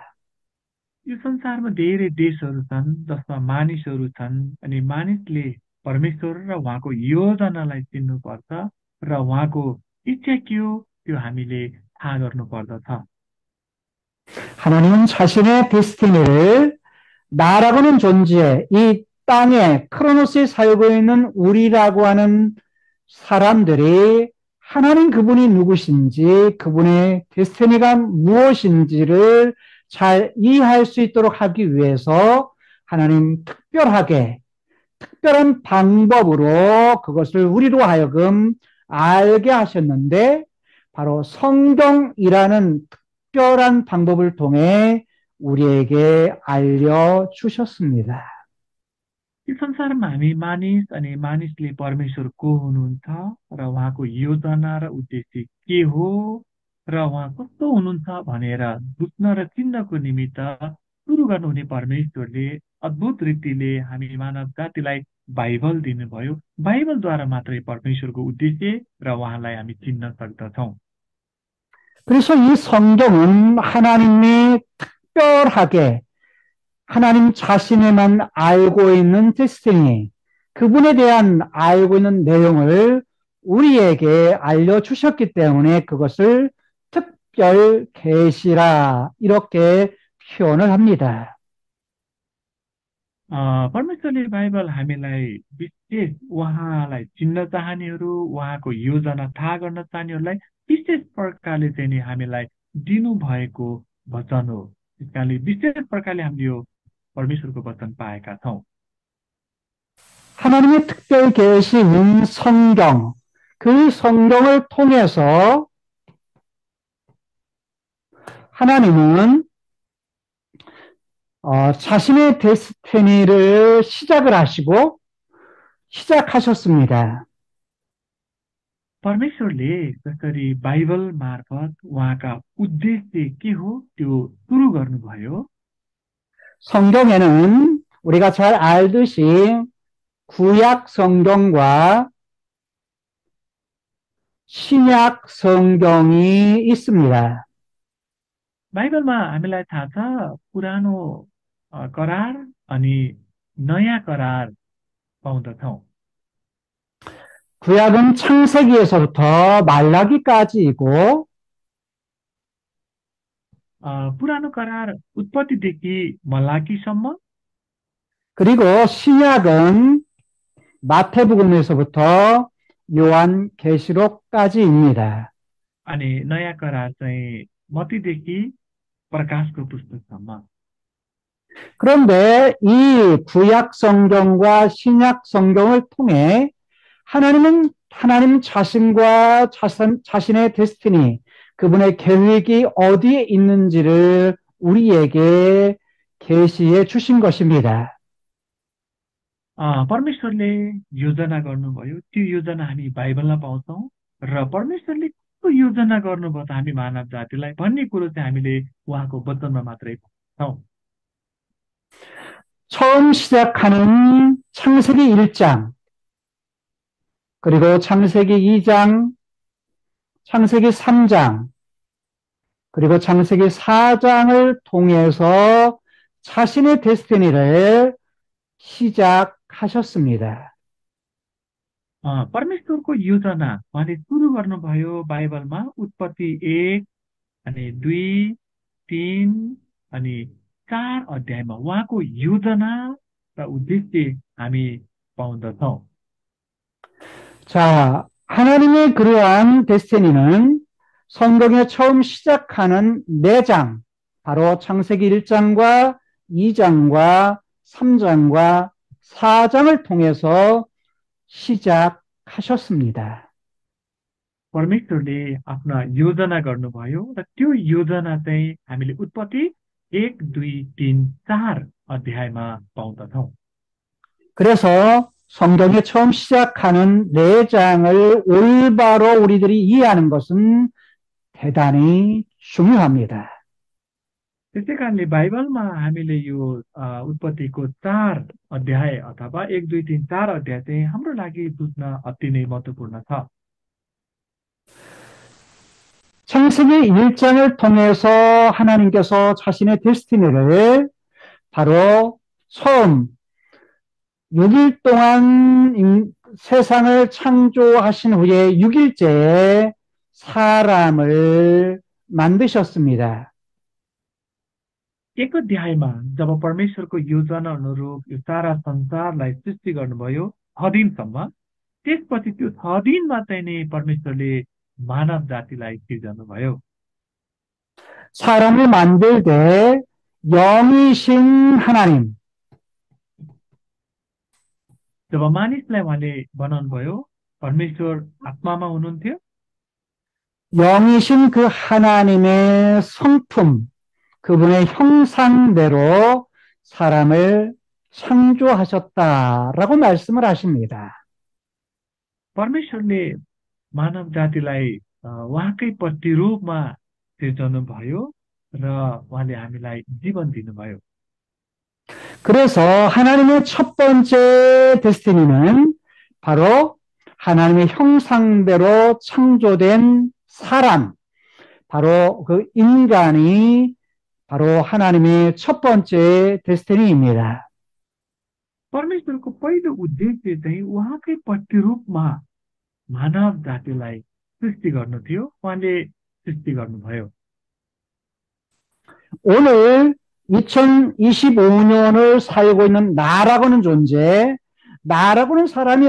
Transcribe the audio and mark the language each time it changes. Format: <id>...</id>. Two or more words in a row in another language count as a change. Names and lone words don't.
<ne>यो संसारमा धेरै देशहरू छन् जसमा मानिसहरू छन् अनि मानिसले परमेश्वर र उहाँको योजनालाई चिन्नुपर्छ र उहाँको इच्छा के हो त्यो हामीले थाहा गर्नुपर्दछ।</ne> <ko>하나님은 자신의 데스티니를 나라고는 존재, 이 땅에 크로노스에 살고 있는 우리라고 하는 사람들이 하나님 그분이 누구신지, 그분의 데스티니가 무엇인지를 잘 이해할 수 있도록 하기 위해서 하나님 특별한 방법으로 그것을 우리로 하여금 알게 하셨는데, 바로 성경이라는 특별한 방법을 통해 우리에게 알려주셨습니다.</ko> <ne>यो संसारमा हामी मानिस अनि मानिसले परमेश्वर को हुनुहुन्छ र उहाँको योजना र उद्देश्य के हो र उहाँ कस्तो हुनुहुन्छ भनेर बुझ्न र चिन्नको निमित्त सुरु गर्नुहुने परमेश्वरले अद्भुत रीतिले हामी मानव जातिलाई बाइबल दिनुभयो। बाइबलद्वारा मात्रै परमेश्वरको उद्देश्य र उहाँलाई हामी चिन्न सक्दछौँ।</ne> <ko>그래서 이 성경은 하나님이 특별하게 하나님 자신에만 알고 있는 데스티니, 그분에 대한 알고 있는 내용을 우리에게 알려주셨기 때문에 그것을 특별 계시라 이렇게 표현을 합니다.</ko> <ne>परमेश्वरले बाइबल हामीलाई विशेष उहाँलाई चिन्न चाहनेहरू, उहाँको योजना थाहा गर्न चाहनेहरूलाई विशेष प्रकारले चाहिँ नि हामीलाई दिनुभएको वचन हो। त्यस कारणले विशेष प्रकारले हामीले यो परमेश्वरको वचन पाएका छौँ।</ne> <ko>하나님의 특별 계시인 성경, 그 성경을 통해서 하나님은 자신의 데스티니를 시작하셨습니다.</ko> <ne>परमेश्वरले जसरी बाइबल मार्फत उहाँका उद्देश्य के हो त्यो सुरु गर्नुभयो।</ne> <ko>성경에는 우리가 잘 알듯이 구약 성경과 신약 성경이 있습니다.</ko> <ne>बाइबलमा हामीलाई थाहा छ पुरानो करार अनि नयाँ करार पाउँदछौँ।</ne> <ko>구약은 창세기에서부터 말라기까지이고</ko> <ne>पुरानो करार उत्पत्तिदेखि मलाकीसम्म,</ne> <ko>그리고 신약은 마태복음에서부터 요한계시록까지입니다.</ko> <ne>अनि नयाँ करार चाहिँ मत्तीदेखि प्रकाशको पुस्तकसम्म।</ne> <ko>그런데 이 구약 성경과 신약 성경을 통해 하나님 자신과 자신의 데스티니, 그분의 계획이 어디에 있는지를 우리에게 계시해 주신 것입니다.</ko> <ne>परमेश्वरले योजना गर्नुभयो त्यो योजना हामी बाइबलमा पाउँछौँ र परमेश्वरले कस्तो योजना गर्नुभयो त हामी मानव जातिलाई भन्ने कुरो चाहिँ हामीले उहाँको वचनमा मात्रै पाउँछौँ।</ne> <ko>처음 시작하는 창세기 1장, 그리고 창세기 2장, 창세기 3장, 그리고 창세기 4장을 통해서 자신의 데스티니를 시작하셨습니다.</ko> <ne>परमेश्वरको योजना उहाँले सुरु गर्नुभयो बाइबलमा उत्पत्ति 1 अनि 2 3 अनि 4 अध्यायमा उहाँको योजना र उद्देश्य हामी पाउँदछौँ।</ne> <ko>자, 하나님의 그러한 데스티니는 성경에 처음 시작하는 4장, 바로 창세기 1장과 2장과 3장과 4장을 통해서 시작하셨습니다.</ko> <ne>परमेश्वरले आफ्ना योजना गर्नुभयो र त्यो योजना चाहिँ हामीले उत्पत्ति 1 2 3 4 अध्यायमा पाउँदछौँ।</ne> <ko>그래서 성경에 처음 시작하는 4장을 올바로 우리들이 이해하는 것은 대단히 중요합니다.</ko> <ne>त्यसै कारणले बाइबलमा हामीले यो उत्पत्तिको 4 अध्याय अथवा 1 2 3 4 अध्याय चाहिँ हाम्रो लागि बुझ्न अति नै महत्त्वपूर्ण छ।</ne> <ko>창세기 1장을 통해서 하나님께서 자신의 데스티니를 바로 처음 6일 동안 세상을 창조하신 후에 6일째에 사람을 만드셨습니다.</ko> <ne>एक अध्यायमा जब परमेश्वरको योजना अनुरूप यो सारा संसारलाई सृष्टि गर्नुभयो 6 दिनसम्म, त्यसपछि त्यो 6 दिनमा चाहिँ नि परमेश्वरले मानव जातिलाई सिर्जनुभयो।</ne> <ko>사람을 만들 때 영이신 하나님,</ko> <ne>जब मानिसलाई उहाँले बनाउनुभयो परमेश्वर आत्मामा हुनुहुन्थ्यो।</ne> <ko>영이신 그 하나님의 성품, 그분의 형상대로 사람을 창조하셨다라고 말씀을 하십니다.</ko> <ne>परमेश्वरले मानव जातिलाई उहाँकै प्रतिरूपमा सिर्जनु भयो र उहाँले हामीलाई जीवन दिनुभयो।</ne> <ko>그래서 하나님의 첫 번째 데스티니는 바로 하나님의 형상대로 창조된 사람, 바로 그 인간이 바로 하나님의 첫 번째 데스티니입니다.</ko> <ne>परमेश्वरको पहिलो उद्देश्य चाहिँ उहाँकै प्रतिरूपमा मानव जातिलाई सृष्टि गर्नु थियो। उहाँले सृष्टि गर्नुभयो।</ne> <ko>오늘 2025년을 살고 있는 나라고는 존재, 나라고는 사람이</ko>